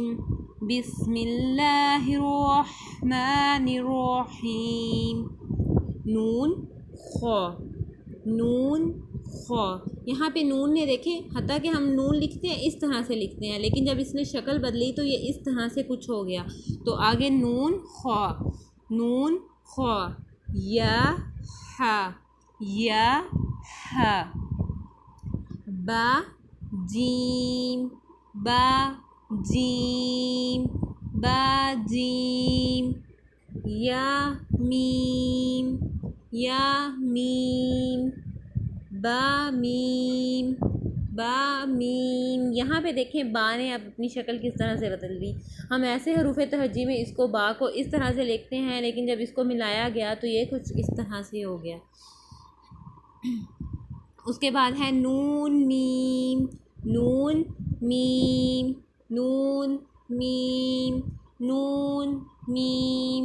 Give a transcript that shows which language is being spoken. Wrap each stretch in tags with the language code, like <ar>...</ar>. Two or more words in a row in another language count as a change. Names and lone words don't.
<ar>بسم اللہ الرحمن الرحیم.</ar> <ur>نون خا. یہاں پہ نون نے دیکھیں، حتیٰ کہ ہم نون لکھتے ہیں اس طرح سے لکھتے ہیں، لیکن جب اس نے شکل بدلی تو یہ اس طرح سے کچھ ہو گیا. تو آگے نون خا یا با جیم یا میم با میم. یہاں پہ دیکھیں با نے اب اپنی شکل کس طرح سے بدل دی. ہم ایسے حروف تہجی میں اس کو با کو اس طرح سے لکھتے ہیں، لیکن جب اس کو ملایا گیا تو یہ کچھ اس طرح سے ہو گیا. اس کے بعد ہے نون میم.</ur>